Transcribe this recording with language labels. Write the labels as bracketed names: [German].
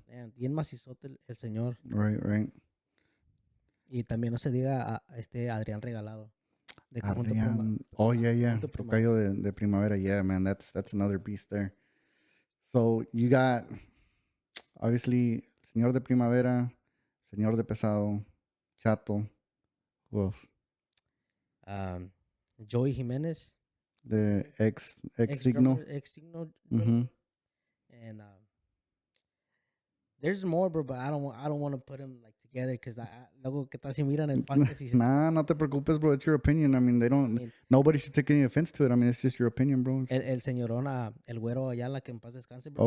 [Spanish] Man, bien macizote el señor. [English] Right. [Spanish] Y también no se diga a Adrián Regalado. De Adrián. [English] Oh yeah. [Spanish] Tocayo de Primavera. [English] Yeah, man, that's another beast there. So you got obviously Señor de Primavera, Señor de Pesado, Chato. Who else? Joey Jimenez. The ex Signo. Ex Signo. Mm-hmm. And there's more, bro, but I don't want to put them like together because [Spanish] luego que tal si miran el podcast y Nah, no te preocupes, bro. [English] It's your opinion. I mean, nobody should take any offense to it. I mean, it's just your opinion, bro. [Spanish] el señorón, el güero Ayala, que en paz descanse, bro.